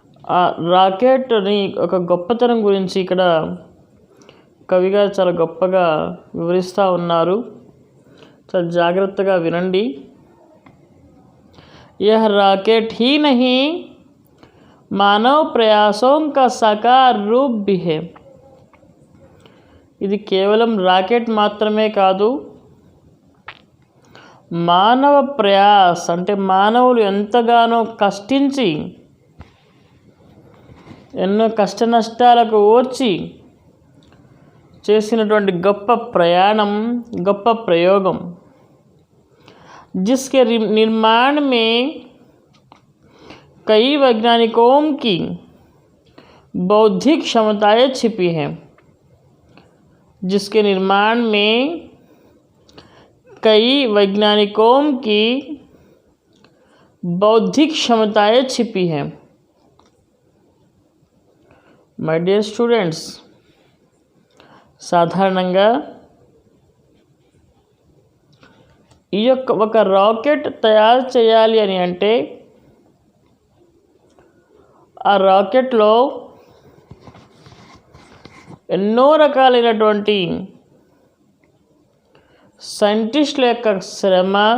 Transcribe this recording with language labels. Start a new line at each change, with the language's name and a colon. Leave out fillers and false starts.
Telugu: ఆ రాకెట్ని ఒక గొప్పతనం గురించి ఇక్కడ కవిగా చాలా గొప్పగా వివరిస్తూ ఉన్నారు, చాలా జాగ్రత్తగా వినండి।
Hindi: यह रॉकेट ही नहीं, मानव प्रयासों का साकार रूप भी है।
Telugu: ఇది కేవలం రాకెట్ మాత్రమే కాదు, మానవ ప్రయాస్ అంటే మానవులు ఎంతగానో కష్టించి ఎన్నో కష్ట నష్టాలకు ఓర్చి చేసినటువంటి గొప్ప ప్రయాణం, గొప్ప ప్రయోగం।
Hindi: जिसके निर्माण में कई वैज्ञानिकों की बौद्धिक क्षमताएं छिपी हैं, जिसके निर्माण में कई वैज्ञानिकों की बौद्धिक क्षमताएं छिपी हैं।
Telugu: మై డియర్ స్టూడెంట్స్, సాధారణంగా ఈ యొక్క ఒక రాకెట్ తయారు చేయాలి అని అంటే ఆ రాకెట్లో ఎన్నో రకాలైనటువంటి సైంటిస్టుల యొక్క శ్రమ,